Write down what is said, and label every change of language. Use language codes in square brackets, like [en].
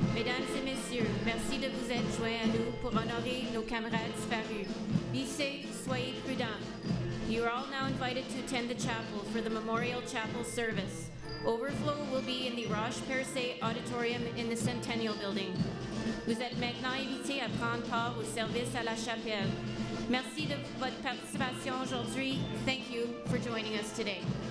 [fr] Mesdames et messieurs, merci de vous être joints à nous pour honorer nos camarades disparus. [en] Be safe, [fr] soyez prudents. [en] You are all now invited to attend the chapel for the Memorial Chapel service. Overflow will be in the Roche-Percé Auditorium in the Centennial Building. [fr] Vous êtes maintenant invités à prendre part au service à la chapelle. Merci de votre participation aujourd'hui. [en] Thank you for joining us today.